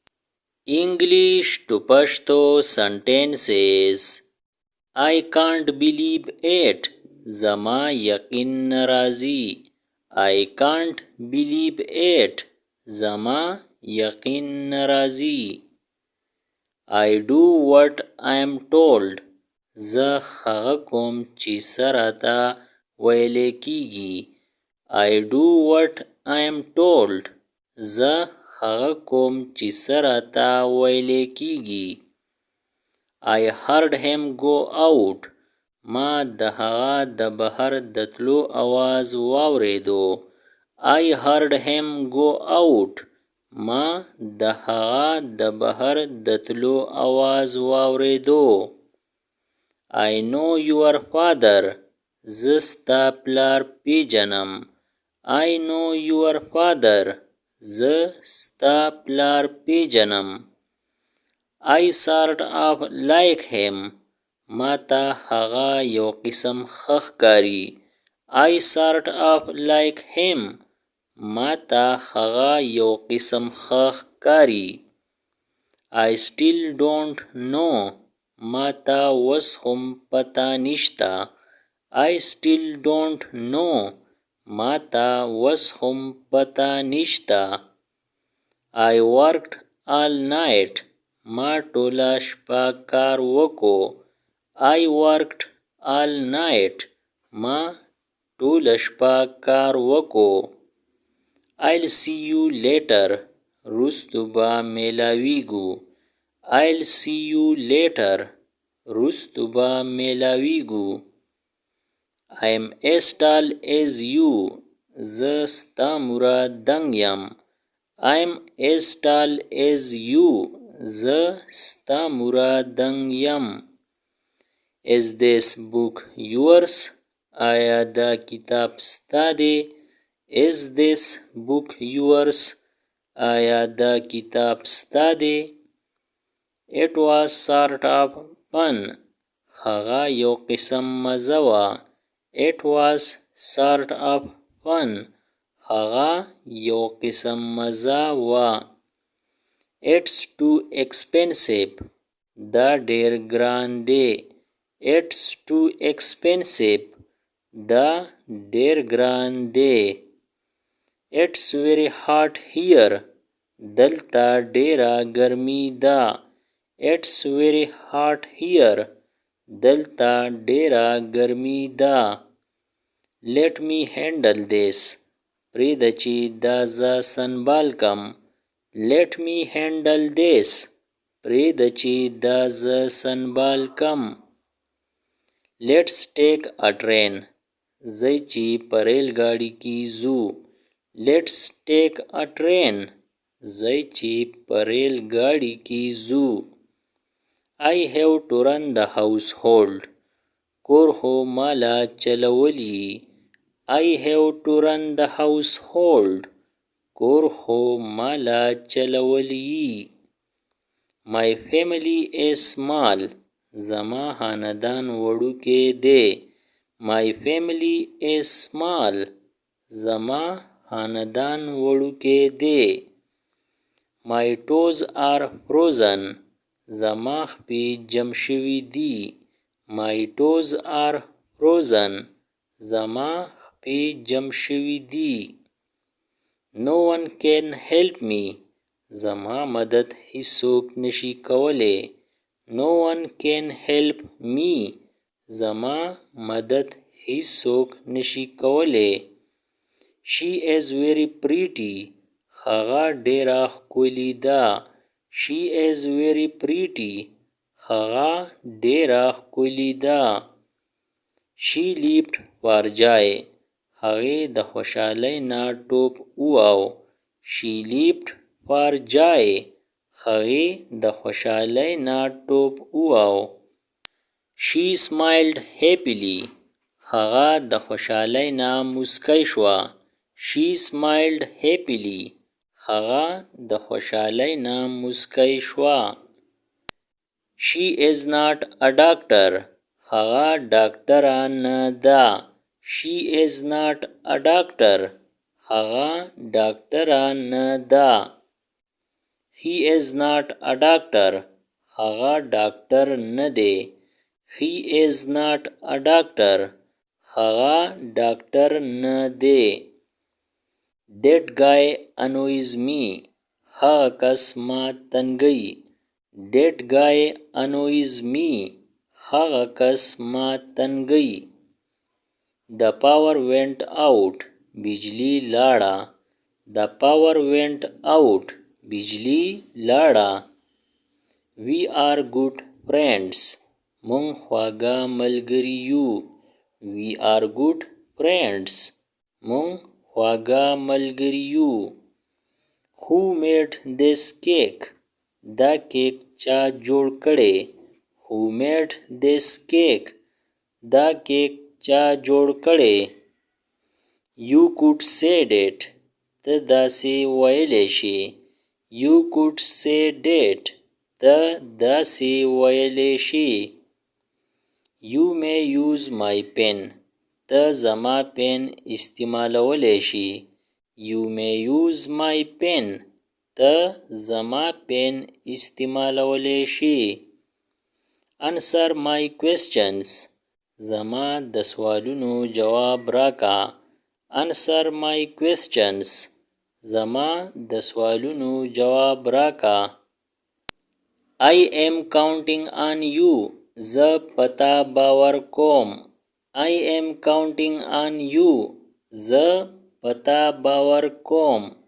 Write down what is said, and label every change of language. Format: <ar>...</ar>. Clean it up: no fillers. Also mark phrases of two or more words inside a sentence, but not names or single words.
<en>English to Pashto sentences. I can't believe it.</en> <ps>زما یقین راځي.</ps> <en>I can't believe it.</en> <ps>زما یقین راځي.</ps> <en>I do what I am told.</en> <ps>زه هغه کوم چې سراته ویلې کیږي.</ps> <en>I do what I am told.</en> <ps>زه هغه کوم چې سراته ویلې کیږي.</ps> <en>I heard him go out.</en> <ps>ما د هغه د بهر د تلو आवाज واوریدو.</ps> <en>I heard him go out.</en> <ps>ما د هغه د بهر د تلو आवाज واوریدو.</ps> <en>I know your father.</en> <ps>زه ستا پلار پیژنم.</ps> <en>I know your father.</en> <ps>زه ستا پلار پیژنم.</ps> <en>I sort of like him.</en> <ps>ما ته هغه یو قسم ښکاري.</ps> <en>I sort of like him.</en> <ps>ما ته هغه یو قسم ښکاري.</ps> <en>I still don't know.</en> <ps>ما ته اوس هم پته نشته.</ps> <en>I still don't know.</en> <ps>ما ته اوس هم پته نشته.</ps> <en>I worked all night.</en> <ps>ما ټوله شپه کار وکړو.</ps> <en>I worked all night.</en> <ps>ما ټوله شپه کار وکړو.</ps> <en>I'll see you later.</en> <ps>رستو به میلاویږو.</ps> <en>I'll see you later.</en> <ps>رستو به میلاویږو.</ps> <en>I'm as tall as you.</en> <ps>زه ستا موره دنګ یم.</ps> <en>I'm as tall as you.</en> <ps>زه ستا موره دنګ یم.</ps> <en>Is this book yours?</en> <ps>آیا دا کتاب ستا دی؟</ps> <en>Is this book yours?</en> <ps>آیا دا کتاب ستا دی؟</ps> <en>It was sort of fun.</en> <ps>هغه یو قسم مزه وه.</ps> <en>It was sort of fun.</en> <ps>هغه یو قسم مزه وه.</ps> <en>It's too expensive.</en> <ps>دا ډیر ګران دی.</ps> <en>It's too expensive.</en> <ps>دا ډیر ګران دی.</ps> <en>It's very hot here.</en> <ps>دلته ډیره ګرمي ده.</ps> <en>It's very hot here.</en> <ps>دلته ډیره ګرمي ده.</ps> <en>Let me handle this.</en> <ps>پرېږده چې دا زه سنبال کم.</ps> <en>Let me handle this.</en> <ps>پرېږده چې دا زه سنبال کم.</ps> <en>Let's take a train.</en> <ps>ځئ چې په ریل ګاډي کې ځو.</ps> <en>Let's take a train.</en> <ps>ځئ چې په ریل ګاډي کې ځو.</ps> <en>I have to run the household.</en> <ps>کور خو مالا چلولی.</ps> <en>I have to run the household.</en> <ps>کور خو مالا چلولی.</ps> <en>My family is small.</en> <ps>زما خاندان وړوکی دی.</ps> <en>My family is small.</en> <ps>زما خاندان وړوکی دی.</ps> <en>My toes are frozen.</en> <ps>زما خپې جم شوي دي.</ps> <en>My toes are frozen.</en> <ps>زما خپې جم شوي دي.</ps> <en>No one can help me.</en> <ps>زما مدد هیڅوک نشي کولی.</ps> <en>No one can help me.</en> <ps>زما مدد هیڅوک نشي کولی.</ps> <en>She is very pretty.</en> <ps>هغه ډیره ښکلې ده.</ps> <en>She is very pretty.</en> <ps>هغه ډیره ښکلې ده.</ps> <en>She leaped for joy.</en> <ps>هغې د خوشحالۍ نه ټوپ وواهه.</ps> <en>She leaped for joy.</en> <ps>هغې د خوشحالۍ نه ټوپ وواهه.</ps> <en>She smiled happily.</en> <ps>هغه د خوشحالۍ نه مسکی شوه.</ps> <en>She smiled happily.</en> <ps>هغه د خوشحالۍ نه مسکی شوه.</ps> <en>She is not a doctor.</en> <ps>هغه ډاکټره نه ده.</ps> <en>She is not a doctor.</en> <ps>هغه ډاکټره نه ده.</ps> <en>He is not a doctor.</en> <ps>هغه ډاکټر نه دی.</ps> <en>He is not a doctor.</en> <ps>هغه ډاکټر نه دی.</ps> <en>That guy annoys me.</en> <ps>هغه کس ما تنګوي.</ps> <en>That guy annoys me.</en> <ps>هغه کس ما تنګوي.</ps> <en>The power went out.</en> <ps>بجلی لاړه.</ps> <en>The power went out.</en> <ps>بجلی لاړه.</ps> <en>We are good friends.</en> <ps>مونږ خواږه ملګري یو.</ps> <en>We are good friends.</en> <ps>مونږ خواږه ملګري یو.</ps> <en>Who made this cake?</en> <ps>دا کیک چا جوړ کړی؟</ps> <en>Who made this cake?</en> <ps>دا کیک چا جوړ کړی؟</ps> <en>You could say it.</en> <ps>ته داسې ویلی شي.</ps> <en>You could say it.</en> <ps>ته داسې ویلی شي.</ps> <en>You may use my pen.</en> <ps>ته زما پن استعمالولی شي.</ps> <en>You may use my pen.</en> <ps>ته زما پن استعمالولی شي.</ps> <en>Answer my questions.</en> <ps>زما د سوالونو جواب راکا.</ps> <en>Answer my questions.</en> <ps>زما د سوالونو جواب راکا.</ps> <en>I am counting on you.</en> <ps>زه پتا باور کوم.</ps> <en>I am counting on you.</en> <ps>زه پتا باور کوم.</ps>